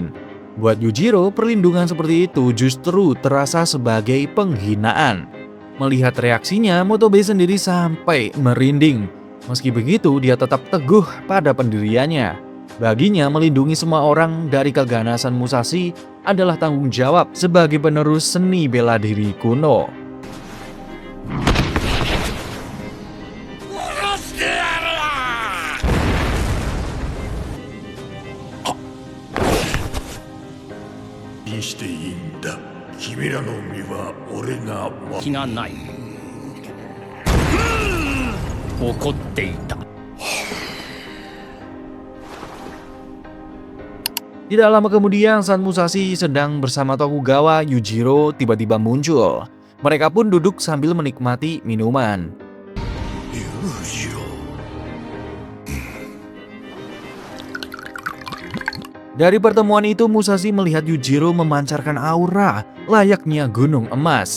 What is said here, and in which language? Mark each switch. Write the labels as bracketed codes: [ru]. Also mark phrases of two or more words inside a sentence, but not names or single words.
[id] Buat Yujiro, perlindungan seperti itu justru terasa sebagai penghinaan. Melihat reaksinya, Motobe sendiri sampai merinding. Meski begitu, dia tetap teguh pada pendiriannya. Baginya, melindungi semua orang dari keganasan Musashi adalah tanggung jawab sebagai penerus seni bela diri kuno. [ja] 気がない怒っていた [id] Tidak lama kemudian saat Musashi sedang bersama Tokugawa, Yujiro tiba-tiba muncul. Mereka pun duduk sambil menikmati minuman. Dari pertemuan itu, Musashi melihat Yujiro memancarkan aura layaknya gunung emas.